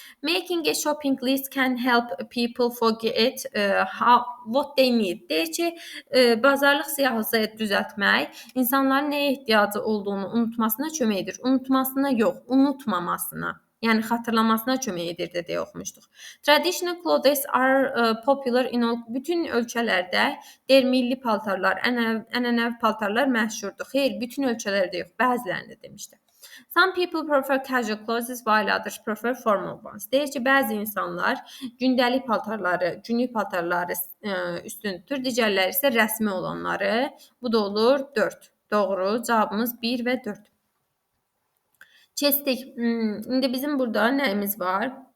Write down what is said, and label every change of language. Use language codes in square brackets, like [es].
[en] Making a shopping list can help people forget what they need. [az] Deyir ki, bazarlıq siyahısı düzəltmək insanların nəyə ehtiyacı olduğunu unutmasına kömək edir. Unutmasına yox, unutmamasına. Yəni xatırlamasına kömək edir deyə oxumuşduq. [en] Traditional clothes are popular in all. [az] Bütün ölkələrdə deyir milli paltarlar, ənənəvi paltarlar məşhurdur. Xeyr, bütün ölkələrdə yox, bəzilərində demişdi. [en] Some people prefer casual clothes while others prefer formal ones. [az] Deyir ki, bəzi insanlar gündəlik paltarları, günlük paltarları üstün tutur, digərləri isə rəsmi olanları. Bu da olur 4. Doğru, cavabımız 1 və 4. Keçdik. İndi bizim burada nəyimiz var?